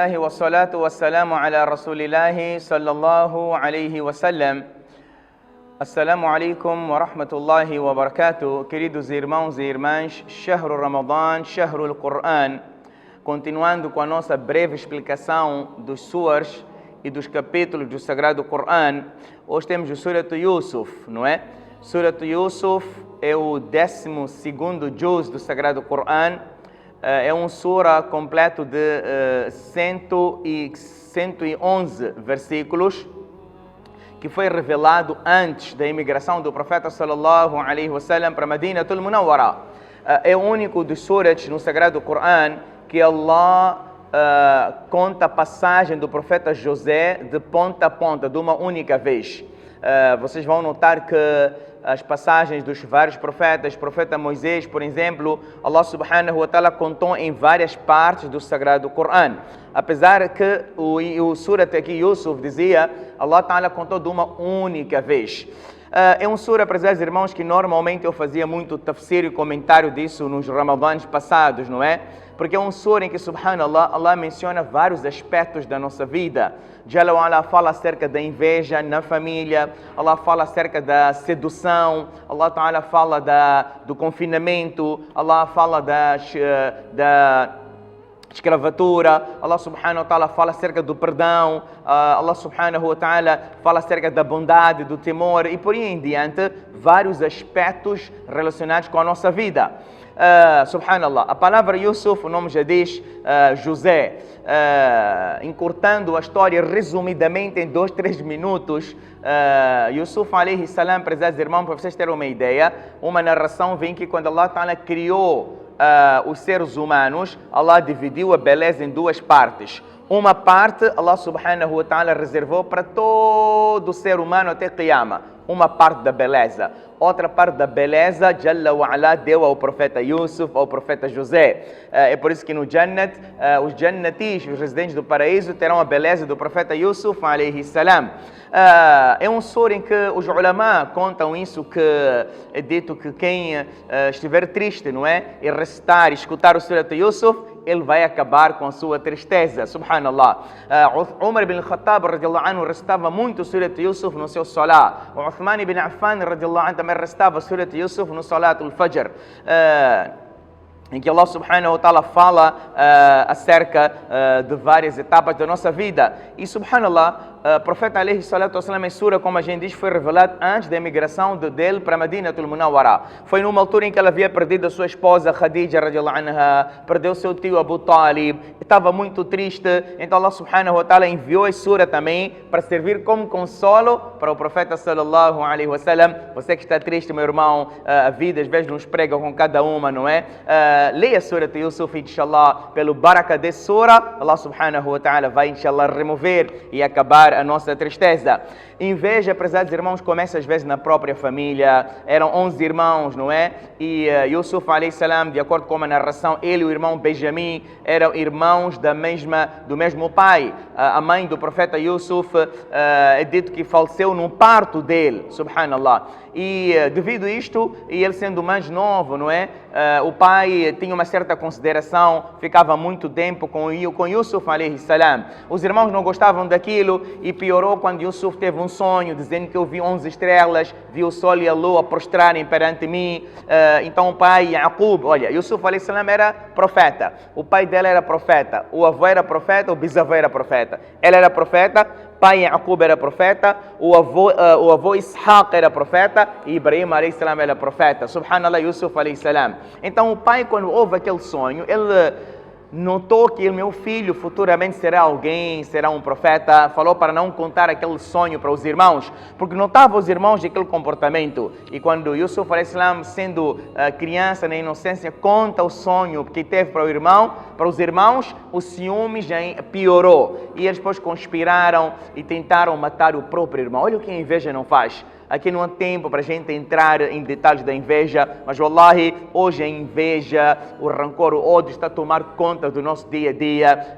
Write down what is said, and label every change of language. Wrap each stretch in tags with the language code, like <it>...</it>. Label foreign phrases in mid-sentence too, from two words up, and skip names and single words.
<ar>والصلاة والسلام على رسول الله صلى الله عليه وسلم. السلام عليكم ورحمة الله وبركاته.</ar> <pt>Queridos irmãos e irmãs,</pt> <ar>شهر رمضان، شهر القرآن.</ar> <pt>Continuando com a nossa breve explicação dos suras e dos capítulos do Sagrado Qur'an, hoje temos o Surat Yusuf, não é? Surat Yusuf é o 12º juz do Sagrado Qur'an. É um sura completo de 111 versículos, que foi revelado antes da imigração do profeta</pt> <ar>صلى الله عليه وسلم</ar> <pt>para Madinatul Munawwara. É o único dos surats no Sagrado Qur'an que Allah conta a passagem do profeta José de ponta a ponta, de uma única vez. Vocês vão notar que as passagens dos vários profetas, profeta Moisés, por exemplo,</pt> <ar>الله سبحانه وتعالى</ar> <pt>contou em várias partes do Sagrado Qur'an. Apesar que o surat aqui, Yusuf, dizia,</pt> <ar>الله تعالى</ar> <pt>contou de uma única vez. É um sura, prezados irmãos, que normalmente eu fazia muito tafsir e comentário disso nos Ramadãs passados, não é? Porque é um sura em que, subhanallah, Allah menciona vários aspectos da nossa vida.</pt> <ar>جل وعلا</ar> <pt>fala acerca da inveja na família, Allah fala acerca da sedução,</pt> <ar>الله تعالى</ar> <pt>fala do confinamento, Allah fala da escravatura,</pt> <ar>الله سبحانه وتعالى</ar> <pt>fala acerca do perdão,</pt> <ar>الله سبحانه وتعالى</ar> <pt>fala acerca da bondade, do temor e por aí em diante, vários aspectos relacionados com a nossa vida. Subhanallah, a palavra Yusuf, o nome já diz José. Encurtando a história resumidamente em 2-3 minutos,</pt> <ar>يوسف عليه السلام,</ar> <pt>prezados irmãos, para vocês terem uma ideia, uma narração vem que quando</pt> <ar>الله تعالى</ar> <pt>criou os seres humanos, Allah dividiu a beleza em duas partes. Uma parte,</pt> <ar>الله سبحانه وتعالى</ar> <pt>reservou para todo ser humano até Qiyama, uma parte da beleza. Outra parte da beleza,</pt> <ar>جل وعلا,</ar> <pt>deu ao profeta Yusuf, ao profeta José. É por isso que no Jannat, os Jannatis, os residentes do paraíso, terão a beleza do profeta Yusuf</pt> <ar>عليه السلام.</ar> <pt>É um sura em que os ulama contam isso, que é dito que quem estiver triste, não é? E recitar e escutar o Surat Yusuf, ele vai acabar com a sua tristeza, subhanallah. Umar ibn Khattab</pt> <ar>رضي الله عنه</ar> <pt>recitava muito o Surat Yusuf no seu salat. O Uthman ibn Affan</pt> <ar>رضي الله عنه</ar> <pt>também recitava o Surat Yusuf no</pt> <ar>صلاة الفجر.</ar> <pt>Em que</pt> <ar>الله سبحانه وتعالى</ar> <pt>fala acerca de várias etapas da nossa vida. E subhanallah, o profeta</pt> <ar>عليه الصلاة والسلام,</ar> <pt>em sura, como a gente diz, foi revelado antes da imigração dele para Madinatul Munawwara. Foi numa altura em que ele havia perdido a sua esposa Khadija</pt> <ar>رضي الله عنها,</ar> <pt>perdeu seu tio Abu Talib, estava muito triste. Então</pt> <ar>الله سبحانه وتعالى</ar> <pt>enviou a sura também para servir como consolo para o profeta</pt> <ar>صلى الله عليه وسلم.</ar> <pt>Você que está triste, meu irmão, a vida às vezes nos prega com cada uma, não é? Leia a Surat Yusuf, inshallah, pelo baraka de sura,</pt> <ar>الله سبحانه وتعالى</ar> <pt>vai, inshallah, remover e acabar a nossa tristeza. Inveja, prezados irmãos, começa às vezes na própria família. Eram 11 irmãos, não é?</pt> <ar>E يوسف عليه السلام,</ar> <pt>de acordo com a narração, ele e o irmão Benjamim eram irmãos do mesmo pai. A mãe do profeta Yusuf é dito que faleceu no parto dele, subhanallah. E devido a isto, e ele sendo mais novo, não é? O pai tinha uma certa consideração, ficava muito tempo com Yusuf</pt> <ar>عليه السلام.</ar> <pt>Os irmãos não gostavam daquilo e piorou quando Yusuf teve um sonho dizendo que eu vi 11 estrelas, vi o sol e a lua prostrarem perante mim. Então o pai Yaqub, olha, Yusuf</pt> <ar>عليه السلام</ar> <pt>era profeta, o pai dela era profeta, o avô era profeta, o bisavô era profeta. Ela era profeta, pai Yaqub era profeta, o avô Ishaq era profeta e Ibrahim</pt> <ar>عليه السلام</ar> <pt>era profeta.</pt> <ar>سبحان الله، يوسف عليه السلام.</ar> <pt>Então o pai, quando ouve aquele sonho, ele notou que o meu filho futuramente será alguém, será um profeta. Falou para não contar aquele sonho para os irmãos, porque notava os irmãos de aquele comportamento.</pt> <ar>E quando يوسف عليه السلام,</ar> <pt>sendo criança na inocência, conta o sonho que teve para os irmãos, o ciúme já piorou. E eles depois conspiraram e tentaram matar o próprio irmão. Olha o que a inveja não faz. Aqui não há tempo para a gente entrar em detalhes da inveja, mas wallahi, hoje a inveja, o rancor, o ódio está a tomar conta do nosso dia a dia.</pt>